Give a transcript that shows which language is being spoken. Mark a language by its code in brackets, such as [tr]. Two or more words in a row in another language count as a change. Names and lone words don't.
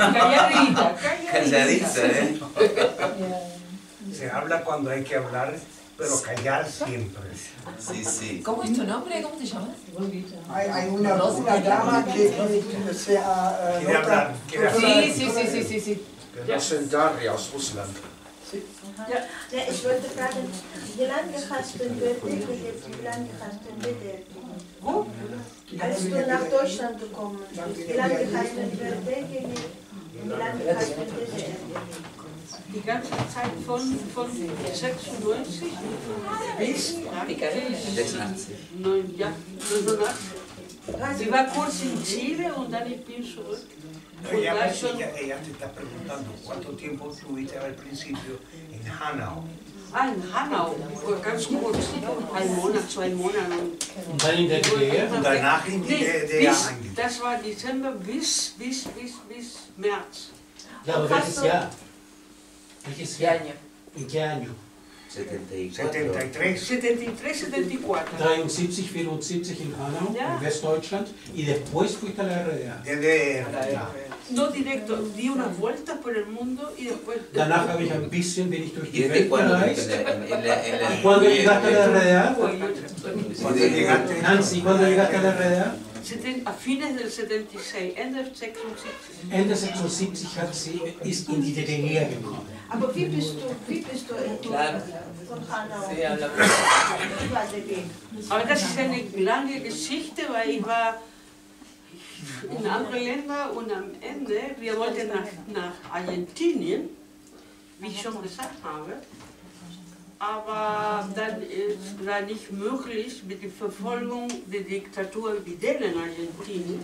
[es] Calladita, ¿eh? Se habla cuando hay que hablar, pero callar siempre. Sí. ¿Cómo es tu nombre? ¿Cómo te llamas? Hay una dama que sea... Quiere hablar. Sí. [de] Daria aus Russland. Ja, ich wollte fragen, wie lange hast du in Wörter gelebt? Wie lange hast du in DDR gelebt? Wo? Als du nach Deutschland gekommen bist, wie lange hast du in Wörter gelebt? Wie lange hast du in DDR gelebt? Die ganze Zeit von 96 bis 86. 89. Ich war kurz in Chile und dann ich bin zurück. [es] Ella te está preguntando cuánto tiempo tuviste al principio en Hanau. [de] In Hanau, ganz kurz, 1 Monat, 2 Monate. Und dann in der DDR? Und danach in die DDR eingegangen. Das war Dezember bis März. Ja, aber welches Jahr? Welches Jahr? [es] ¿En qué año? 73. 74. 73, 74 in Hanau, en Westdeutschland, y después fuiste a la RDA. No directo, di una vuelta por el mundo y después... [de] Danach habe ich ein bisschen, bin ich durch die Welt [es] cuándo? [de] gereist. [es] ¿Y cuándo llegaste a la RDA? Nancy, ¿cuándo llegaste a la RDA? A fines del 76, [de] Ende 76. Ende 76 ist in die DDR gekommen. Aber wie bist du von Hanau? [es] Sí, hablamos. [de] Wie war der Weg? Aber das ist eine lange Geschichte, weil ich war in andere Länder und am Ende, wir wollten nach Argentinien, wie ich schon gesagt habe, aber dann war nicht möglich mit der Verfolgung der Diktatur Vidal in Argentinien.